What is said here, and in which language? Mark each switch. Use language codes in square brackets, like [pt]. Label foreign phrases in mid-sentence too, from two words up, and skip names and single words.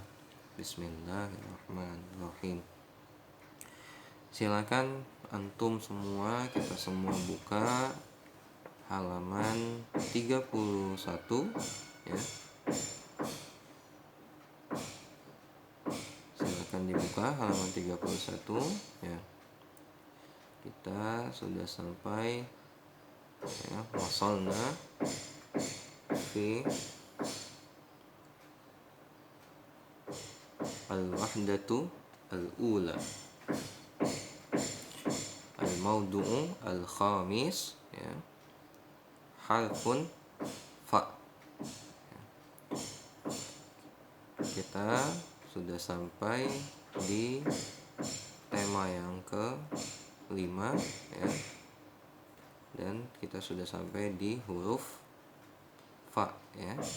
[id] Bismillahirrahmanirrahim. Silakan antum semua, kita semua buka halaman 31, ya. Silakan dibuka halaman 31, ya. Kita sudah sampai, ya, [ar] وصلنا في الوحدة الأولى، الموضوع الخامس, ya, حرف فاء. [id] Kita sudah sampai di tema yang ke-5, ya. Dan kita sudah sampai di huruf fa, ya.